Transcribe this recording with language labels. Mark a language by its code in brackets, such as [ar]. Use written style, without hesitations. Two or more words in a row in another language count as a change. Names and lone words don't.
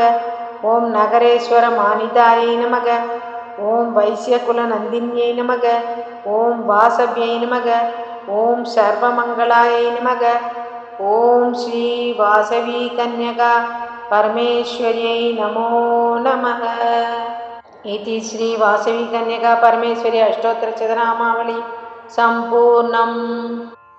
[sa] ॐ नगरेश्वर मानितायै नमः. ॐ वैश्यकुल नन्दिन्यै नमः. ॐ वासव्यै नमः. ॐ सर्वमङ्गलायै नमः. ॐ श्री वासवी कन्यका परमेश्वर्यै नमो नमः. इति श्री वासवी कन्यका परमेश्वरी अष्टोत्तर शतनामावली संपूर्णम्.